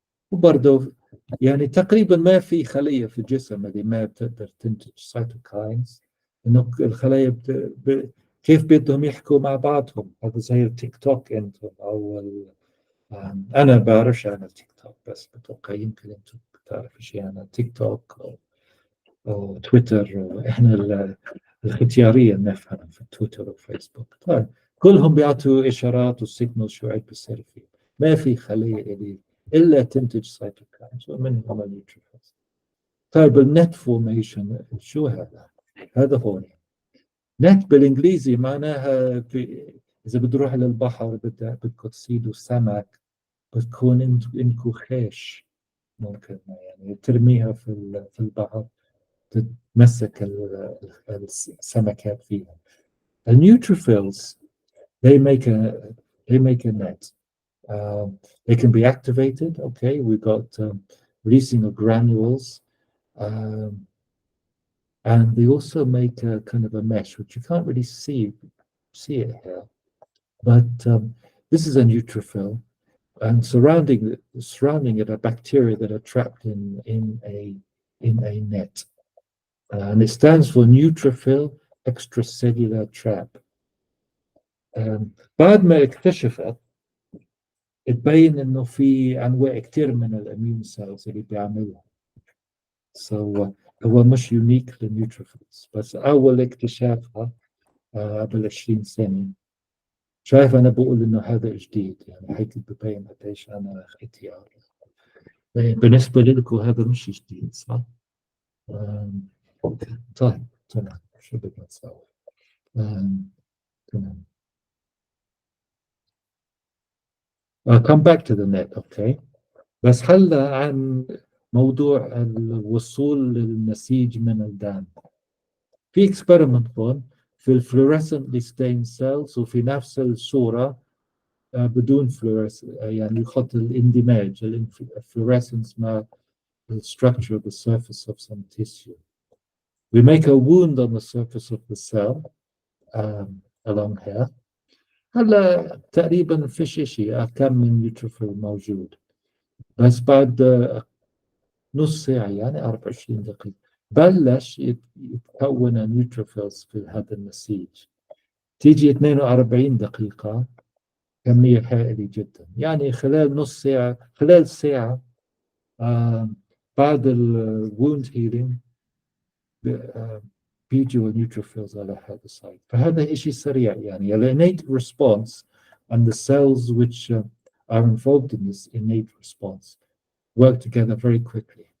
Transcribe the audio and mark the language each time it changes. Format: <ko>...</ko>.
<ar>وبرضه يعني تقريبا ما في خلية في الجسم اللي ما بتقدر تنتج سيتوكاينز. إنه الخلايا كيف بدهم يحكوا مع بعضهم. هذا زي التيك توك أنتم أو أنا بعرفش عن التيك توك بس بتوقع يمكن أنتم بتعرفوا شيء عن التيك توك أو تويتر. إحنا الختيارية نفهم في تويتر وفيسبوك. طيب كلهم بيعطوا إشارات وسيجنال شو عيب بيصير فيه. ما في خلية اللي إلا تنتج سيتوكاينز ومنهم النيوتروفيلز. طيب النت فورميشن شو هذا؟ هذا هون نت بالإنجليزي معناها إذا بتروح للبحر بدكم تصيدوا سمك بتكون إنكو خيش ممكن يعني ترميها في البحر تتمسك السمكات فيها.</ar> <en>The neutrophils, they make a net. They can be activated. Okay, we've got releasing of granules, and they also make a kind of a mesh, which you can't really see it here. But this is a neutrophil, and surrounding it are bacteria that are trapped in a net, and it stands for neutrophil extracellular trap.</en> <ar>بعد ما اكتشفت تبين انه في انواع كثير من الاميون سيلز اللي بيعملها. هو مش يونيك للنيوتروفيلز بس اول اكتشافها قبل 20 سنه. شايف انا بقول انه هذا جديد يعني هيك ببين قديش انا اختيار. بالنسبه لكم هذا مش جديد صح؟ طيب تمام شو بدنا نسوي؟ تمام.</ar> <en>Come back to the net, okay.</en> <ar>بس هلا عن موضوع الوصول للنسيج من الدم. في اكسبيرمنت هون في الفلوريسنتلي ستين سيلز وفي نفس الصورة بدون فلوريس يعني يحط الاندماج الفلوريسنس مع</ar> <en>the structure of the surface of some tissue. We make a wound on the surface of the cell along here.</en> <ar>هلا تقريبا فيش شيء كم من نيوتروفيل موجود بس بعد نص ساعة يعني 24 دقيقة بلش يتكون النيوتروفيلز في هذا النسيج. تيجي 42 دقيقة كمية هائلة جدا يعني خلال نص ساعة خلال ساعة بعد الووند هيلينج بيجوا النيوتروفيلز على هذا السايت. فهذا إشي سريع يعني</ar> <en>the innate response and the cells which are involved in this innate response work together very quickly.</en>